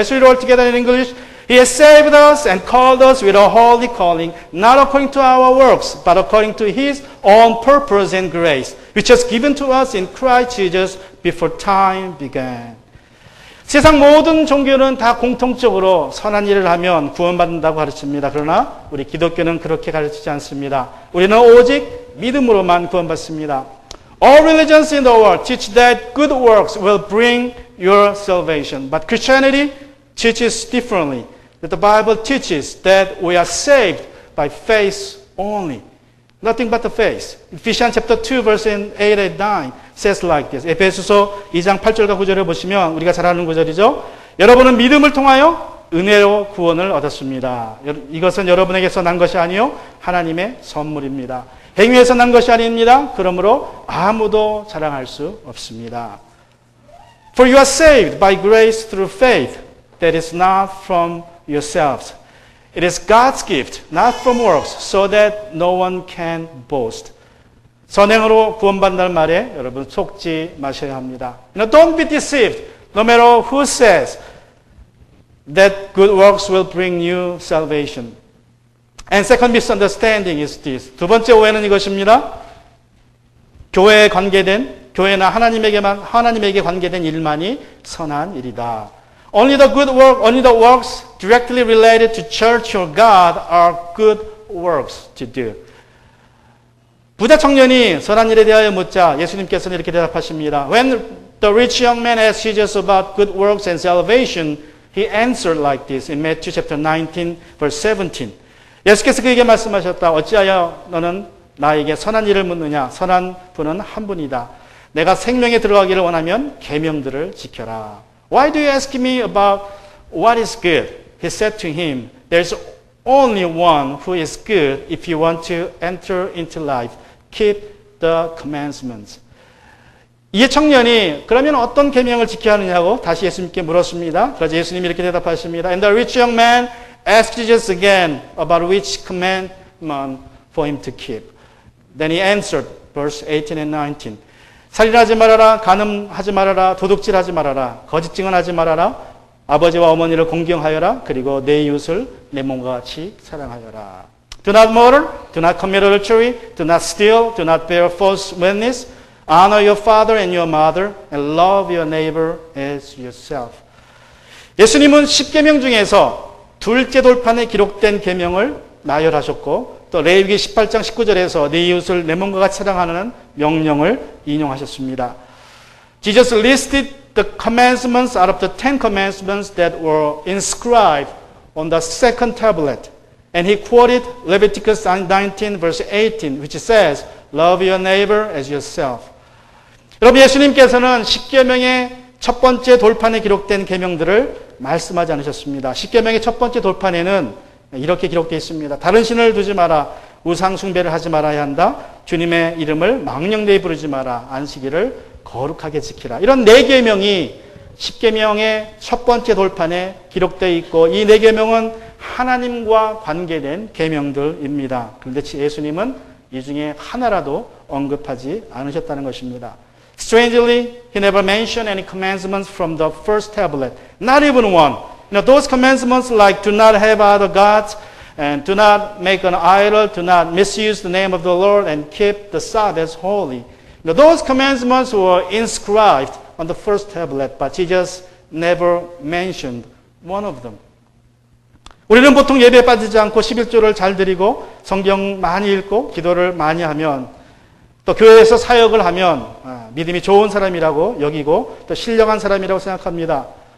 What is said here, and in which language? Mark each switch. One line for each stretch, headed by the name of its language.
English: Let's read all together in English. He has saved us and called us with a holy calling, not according to our works, but according to His own purpose and grace, which was given to us in Christ Jesus before time began.
Korean: 세상 모든 종교는 다 공통적으로 선한 일을 하면 구원받는다고 가르칩니다. 그러나 우리 기독교는 그렇게 가르치지 않습니다. 우리는 오직 믿음으로만 구원받습니다.
English: All religions in the world teach that good works will bring your salvation. But Christianity teaches differently. That the Bible teaches that we are saved by faith only. Nothing but the faith. Ephesians chapter 2 verse 8 and 9 says like this.
Korean: 에베소서 2장 8절과 9절을 보시면 우리가 잘 아는 구절이죠. 여러분은 믿음을 통하여 은혜로 구원을 얻었습니다. 이것은 여러분에게서 난 것이 아니요 하나님의 선물입니다. 행위에서 난 것이 아닙니다. 그러므로 아무도 자랑할 수 없습니다.
English: For you are saved by grace through faith. That is not from yourselves. It is God's gift, not from works, so that no one can boast.
Korean: 선행으로 구원받는다는 말에 여러분 속지 마셔야 합니다.
English: Don't be deceived, no matter who says that good works will bring you salvation. And second misunderstanding is this.
Korean: 두 번째 오해는 이것입니다. 교회에 관계된, 교회나 하나님에게 관계된 일만이 선한 일이다.
English: Only the works directly related to church or God are good works to do.
Korean: 부자 청년이 선한 일에 대하여 묻자 예수님께서는 이렇게 대답하십니다.
English: When the rich young man asked Jesus about good works and salvation, he answered like this in Matthew chapter 19, verse 17.
Korean: 예수께서 그에게 말씀하셨다. 어찌하여 너는 나에게 선한 일을 묻느냐? 선한 분은 한 분이다. 내가 생명에 들어가기를 원하면 계명들을 지켜라.
English: Why do you ask me about what is good? He said to him, there's only one who is good if you want to enter into life. Keep the commandments.
Korean: 이 청년이 그러면 어떤 계명을 지켜야 하느냐고 다시 예수님께 물었습니다. 그래서 예수님이 이렇게 대답하십니다.
English: And the rich young man asked Jesus again about which commandment for him to keep. Then he answered, verse 18 and 19.
Korean: 살인하지 말아라, 간음하지 말아라, 도둑질하지 말아라, 거짓 증언하지 말아라, 아버지와 어머니를 공경하여라, 그리고 내 이웃을 내 몸과 같이 사랑하여라.
English: Do not murder, do not commit adultery, do not steal, do not bear false witness, honor your father and your mother, and love your neighbor as yourself.
Korean: 예수님은 10계명 중에서 둘째 돌판에 기록된 계명을 나열하셨고 또 레위기 18장 19절에서 네 이웃을 내 몸과 같이 사랑하는 명령을 인용하셨습니다.
English: Jesus listed the commandments out of the 10 commandments that were inscribed on the second tablet. And he quoted Leviticus 19 verse 18 which says, Love your neighbor as yourself.
Korean: 여러분 예수님께서는 10계명의 첫 번째 돌판에 기록된 계명들을 말씀하지 않으셨습니다. 10계명의 첫 번째 돌판에는 이렇게 기록되어 있습니다. 다른 신을 두지 마라. 우상 숭배를 하지 말아야 한다. 주님의 이름을 망령되이 부르지 마라. 안식일을 거룩하게 지키라. 이런 네 계명이 10계명의 첫 번째 돌판에 기록되어 있고 이 네 계명은 하나님과 관계된 계명들입니다. 그런데 예수님은 이 중에 하나라도 언급하지 않으셨다는 것입니다.
English: Strangely, he never mentioned any commandments from the first tablet. Not even one. Those commandments like do not have other gods and do not make an idol, do not misuse the name of the Lord and keep the Sabbath holy. Those commandments were inscribed on the first tablet, but Jesus never mentioned one of them.
Korean: 우리는 보통 예배에 빠지지 않고 11조를 잘 드리고 성경 많이 읽고 기도를 많이 하면 또 교회에서 사역을 하면 믿음이 좋은 사람이라고 여기고 또 신령한 사람이라고 생각합니다.